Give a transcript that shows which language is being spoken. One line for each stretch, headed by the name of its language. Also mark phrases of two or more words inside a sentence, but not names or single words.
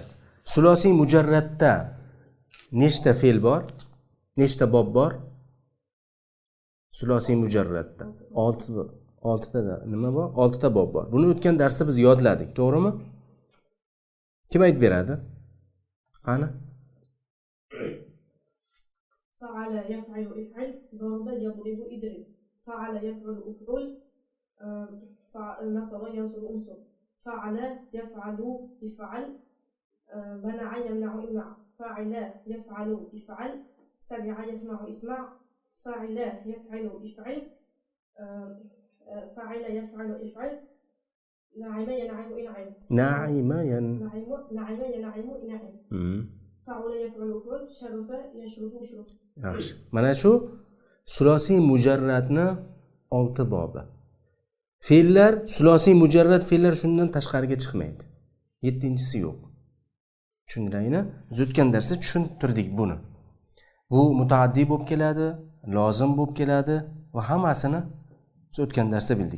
Uzbek: Sulosiy mujarradda nechta fe'l bor? Nechta bob bor? Sulosiy mujarradda 6 ta nima bor? 6 ta bob bor. Buni o'tgan darsda biz yodladik, to'g'rimi? Kim aytib beradi? Qani?
Arabic: فعل يفعل افعل، ضرب يضرب اضرب، فعل يفعل افعل، نصب ينصب انصب، فعل يفعل افعل، منع يمنع امنع، فعل يفعل افعل، سمع يسمع اسمع، فعل يفعل افعل، فعل يفعل افعل، نعم ينعم انعم، نعم ينعم انعم، فعل يفعل افعل، شرف يشرف يشرف.
Uzbek: Yaxshi. Mana shu sulosiy mujarradni 6 bobi. Fe'llar, sulosiy mujarrad fe'llar shundan tashqariga chiqmaydi. 7-inchisi yo'q. Tushundiringmi? Biz o'tgan darsda tushuntirdik buni. Bu mutaaddi bo'lib keladi, lozim bo'lib keladi va hammasini biz o'tgan darsda bildik.